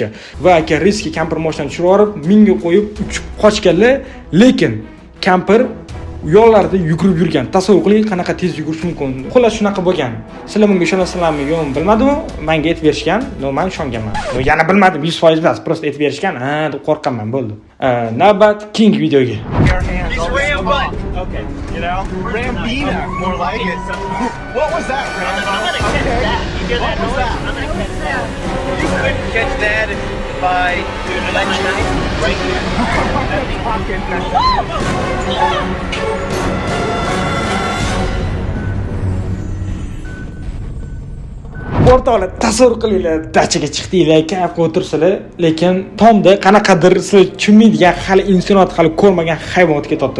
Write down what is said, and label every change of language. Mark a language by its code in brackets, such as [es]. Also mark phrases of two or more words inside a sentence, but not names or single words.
[uz] Va aka riski kampir mashinani tushirib yuborib, minga qo'yib uchib qochganlar, lekin kampir yo'llarda yugurib yurgan. Tasavvur qiling, qanaqa tez yugurish mumkin. Xullas shunaqa bo'lgan. Sizlar bunga ishonasizlarmi yo'qmi bilmadim, menga aytib berishgan. Men ishonganman. Yana bilmadim 100% emas, prosta aytib berishgan. Ha, deb qo'rqaman, bo'ldi. Navbat keyingi videoga. [en] He's Rambo. Okay, you know? Rambina, more like it. What was that, Rambo? I'm gonna catch that. You hear that What was noise? that? I'm gonna catch that. You couldn't catch that if I let you right here. [uz] O'rtoqlar, tasavvur qilinglar, dachaga chiqdinglar, kayf qilib o'tirsizlar, lekin tomda qanaqadir sizlar tushunmaydigan, hali insoniyat hali ko'rmagan hayvon o'tib ketdi.